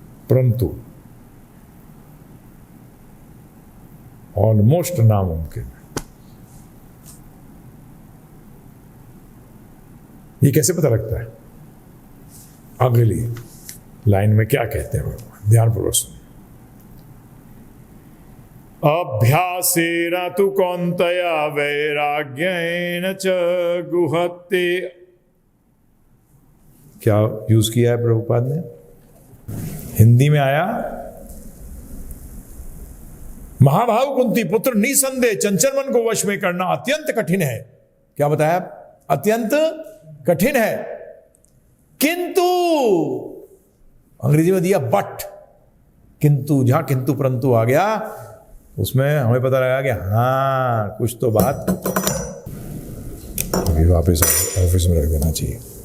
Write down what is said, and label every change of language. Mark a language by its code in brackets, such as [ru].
[hi] परंतु ऑलमोस्ट नामुमकिन। ये कैसे पता लगता है? अगली लाइन में क्या कहते हैं भगवान, ध्यानपूर्वक सुनिए। [sa] अभ्यासेन तु कौन्तेय वैराग्येन च गुह्यते। [hi] क्या यूज किया है प्रभुपाद ने? हिंदी में आया, महाभाव कुंती पुत्र, निसंदेह चंचल मन को वश में करना अत्यंत कठिन है। क्या बताया? अत्यंत कठिन है, किंतु अंग्रेजी में दिया बट, किंतु, जहां किंतु परंतु आ गया उसमें हमें पता लगा कि हाँ कुछ तो बात अभी वापस ऑफिस में रख देना चाहिए।